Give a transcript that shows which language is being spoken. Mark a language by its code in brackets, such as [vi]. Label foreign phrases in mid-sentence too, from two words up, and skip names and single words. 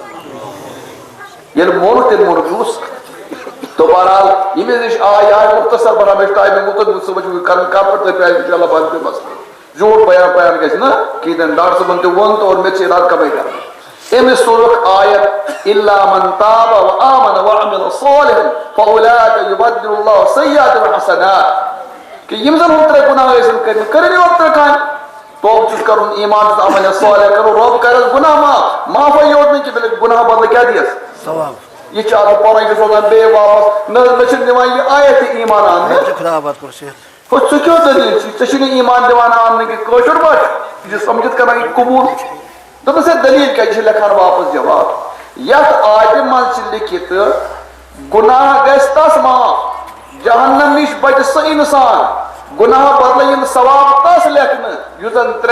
[ks] منٛز ییٚلہِ مونُکھ تیٚلہِ مونُکھ یوٗس تو بہرحال ییٚمِس نِش آے مُختصر بنان مےٚ چھُ ٹایمہِ مُتعلق صُبحس کرٕنۍ کتھ پٲٹھۍ تۄہہِ پیٚیہِ [ar] اِنشاء اللہ [ks] بنٛد پیٚیہِ مسلہٕ زیوٗٹھ بیان گژھِ نہٕ کِہیٖنۍ تہِ نہٕ ڈاکٹر صٲبن تہِ ووٚن تہٕ اور مےٚ چھِ علاج کمٕے کران أمِس سوزُکھ آیت [ar] اِلّا من تاب وآمن وعمل صالحا فأولئك يبدل الله سيئاتهم حسنات [ks] کہ یِم زن ہُم 3 گُناہ ٲسِن کٔرمٕتۍ کٔرِنۍ یوت 3 کامہِ توبہٕ چھُس کرُن ایٖمان چھُس عمل صالح کرُن رۄب کرس گُناہ معافٕے یوت نہٕ کینٛہہ بلکہِ گُناہ بدلہٕ کیٛاہ دِیَس ثواب یہِ چھِ اَتھ پران چھِ سوزان بیٚیہِ واپس نہ مےٚ چھِنہٕ دِوان یہِ آیت تہِ ایٖمان اَننہٕ ہُہ ژٕ کیٛاہ دٔلیٖل چھِ ژےٚ چھُنہٕ ایٖمان دِوان اَننہٕ کہِ کٲشُر پٲٹھۍ یہِ چھُ سمجھِتھ کران یہِ قبوٗل دوٚپُس ہے دٔلیٖل کیٛاہ یہِ چھِ لیکھان واپس جواب یتھ آیتہِ منٛز چھِ لیکھِتھ گُناہ گژھِ تس معاف جہنم نِش بچہِ سُہ اِنسان گُناہ بدلہٕ یِن ثواب تس لیکھنہٕ یُس زن 3